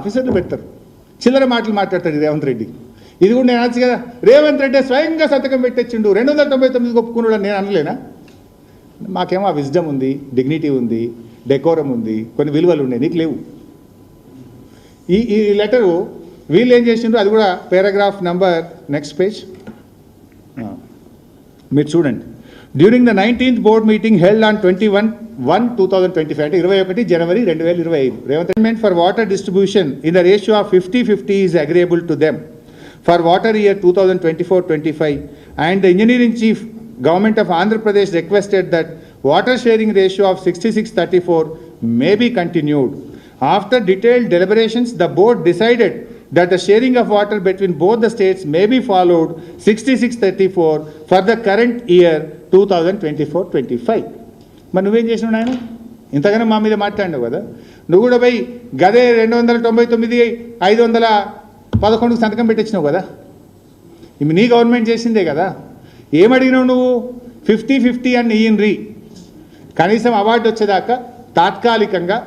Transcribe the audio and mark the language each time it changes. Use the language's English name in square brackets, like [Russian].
[Telugu] ఆఫీసర్లు పెడతారు, చిల్లర మాటలు మాట్లాడతాడు రేవంత్ రెడ్డి. ఇది కూడా నేను అనొచ్చు కదా, రేవంత్ రెడ్డి స్వయంగా సంతకం పెట్టొచ్చిండు 299 ఒప్పుకున్నాడు నేను అనలేనా? మాకేమో ఆ విజ్డమ్ ఉంది, డిగ్నిటీ ఉంది, డెకోరం ఉంది, కొన్ని విలువలు ఉన్నాయి, నీకు లేవు. ఈ లెటరు వీళ్ళు ఏం చేసిండ్రు అది కూడా పారాగ్రాఫ్ నంబర్ నెక్స్ట్ పేజ్ మీరు చూడండి. [English] during the 19th board meeting held on 21/1/2025 [Telugu] అంటే 21 జనవరి 2025 [English] Revanth Reddy for water distribution in the ratio of 50-50 is agreeable to them for water year 2024-25 and the engineering chief government of Andhra Pradesh requested that water sharing ratio of 66-34 may be continued. After detailed deliberations, the board decided that the sharing of water between both the states may be followed 66-34 for the current year 2024-25. [Telugu] మరి నువ్వేం చేసినావు నాయన? ఇంతగానో మా మీద మాట్లాడినావు కదా, నువ్వు కూడా పోయి గదే 299 511 సంతకం పెట్టించినావు కదా. ఇవి నీ గవర్నమెంట్ చేసిందే కదా. ఏమడిగినావు నువ్వు? 50-50 అని ఇయ్యండ్రి, కనీసం అవార్డు వచ్చేదాకా తాత్కాలికంగా.